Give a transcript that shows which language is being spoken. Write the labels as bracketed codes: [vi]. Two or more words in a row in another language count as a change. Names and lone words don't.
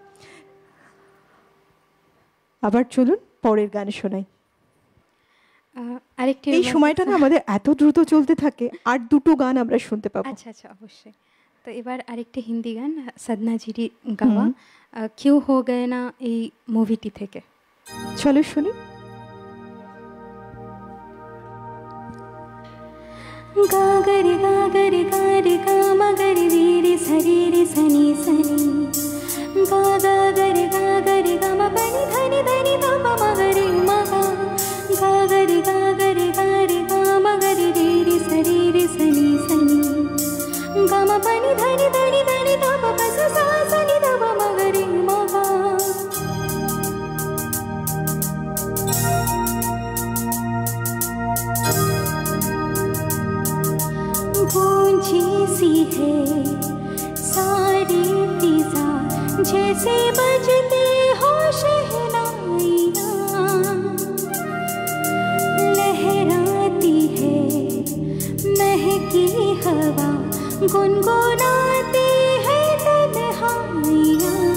[bn] আবার চলুন পরের গান শোনাই। আরেকটি এই সময়টা না আমাদের এত দ্রুত চলতে থাকে, আর দুটো গান আমরা শুনতে পাবো। আচ্ছা আচ্ছা, অবশ্যই। তো এবার আরেকটি হিন্দি গান সাধনা জিরি গাওয়া কিউ হো গয়ে না, এই মুভিটি থেকে। চলো শুনি। गागरि गागरि गारि गामगरि रीरि सरीरि सनी सनी गागरि गागरि गम पनि धनि धनि गम मगरि मगा गागरि गागरि गारि गामगरि रीरि सरीरि सनी सनी गम पनि धनि धनि धनि गम पस सा सनि गम मगरि मगा [hi] गूंजी सी है सारी फिजा जैसे बजते हो शहनाइयाँ, लहराती है महकी हवा गुनगुनाती है तन्हाइयाँ,